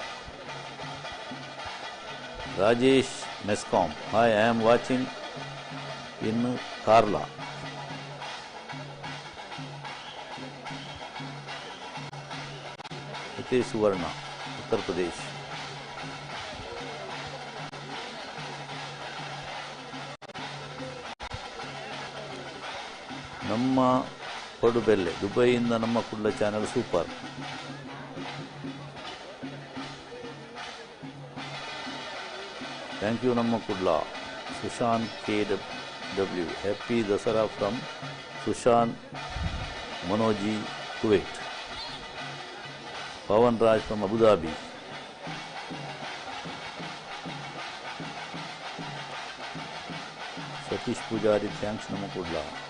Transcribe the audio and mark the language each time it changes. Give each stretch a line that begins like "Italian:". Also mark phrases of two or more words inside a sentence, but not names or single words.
English: Rajesh Mescom, hi, I am watching in Karla. Hitesh Suvarna, Uttar Pradesh.
Kannada: ನಮ್ಮ ಪಡುಬೆಲ್ಲೆ, ದುಬೈಯಿಂದ ನಮ್ಮ ಕುಡ್ಲ ಚಾನೆಲ್ ಸೂಪರ್.
English: thank you ನಮ್ಮ ಕುಡ್ಲ. ಸುಶಾಂತ್ KW, happy Dasara from Sushant Manoji, Kuwait. Pawan Raj from Abu Dhabi. Satish Pujari, thanks Namakudla.